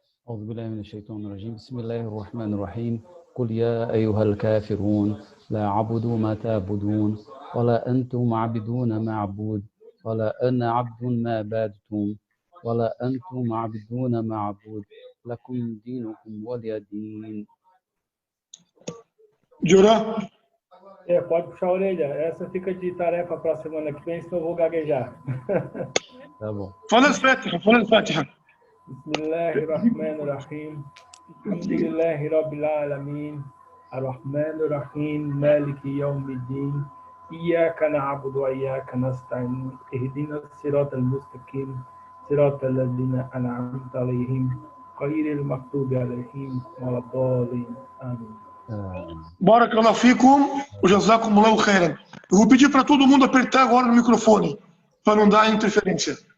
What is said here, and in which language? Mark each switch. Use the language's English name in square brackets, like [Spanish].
[Arabic] أعوذ بالله من الشيطان الرجيم. بسم الله الرحمن الرحيم. قل يا أيها الكافرون لا أعبد ما تعبدون ولا أنتم عابدون ما أعبد ولا أنا عبد ما عبدتم ولا أنتم عابدون ما أعبد لكم دينكم ولي دين. Jorá. [Portuguese] Pode puxar a orelha. Essa fica de tarefa para a semana que vem, senão eu vou gaguejar. Tá bom. Fala الفاتحة. [Arabic] فلا الفاتحة. بسم الله الرحمن الرحيم. الحمد لله رب العالمين الرحمن الرحيم مالك يوم الدين إياك نعبد وإياك نستعين اهدنا الصراط المستقيم صراط الذين أنعمت عليهم غير المغضوب عليهم ولا الضالين آمين. Barakallahu fikum wa jazakumullahu khairan. [Portuguese] Eu vou pedir para todo mundo apertar agora no microfone, para não dar interferência.